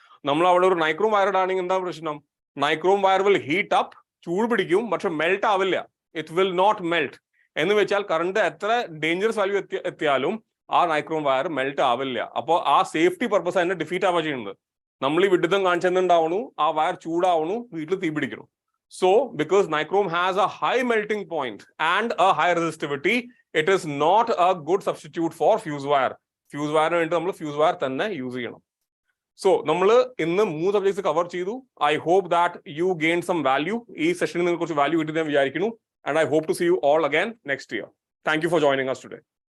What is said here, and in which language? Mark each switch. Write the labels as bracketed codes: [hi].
[ml] നമ്മൾ അവിടെ ഒരു നൈക്രോം വയർ ഇടാണെങ്കിൽ എന്താ പ്രശ്നം? [en] nichrome wire will heat up, [ml] ചൂട് പിടിക്കും, പക്ഷെ മെൽറ്റ് ആവില്ല. [en] It will not melt. [ml] എന്ന് വെച്ചാൽ കറണ്ട് എത്ര ഡേഞ്ചറസ് വാല്യൂ എത്തിയാലും ആ നൈക്രോം വയർ മെൽറ്റ് ആവില്ല. അപ്പോൾ ആ സേഫ്റ്റി പർപ്പസ് അതിനെ ഡിഫീറ്റ് ആവാ ചെയ്യുന്നത്. നമ്മൾ ഈ വിഡിതം കാണിച്ചെന്നുണ്ടാവണു, ആ വയർ ചൂടാവണു, വീട്ടിൽ തീ പിടിക്കണം. [en] So, because nichrome has a high melting point and a high resistivity, it is not a good substitute for fuse wire. [ml] Fuse wire വേണ്ടി നമ്മൾ fuse wire തന്നെ യൂസ് ചെയ്യണം. So, നമ്മൾ ഇന്ന് 3 സബ്ജക്ട്സ് കവർ ചെയ്തു. [en] I hope that you gained some value. [ml] ഈ സെഷനിൽ നിങ്ങൾക്ക് കുറച്ച് വാല്യൂ കിട്ടി ഞാൻ വിചാരിക്കുന്നു. [en] And I hope to see you all again next year. Thank you for joining us today.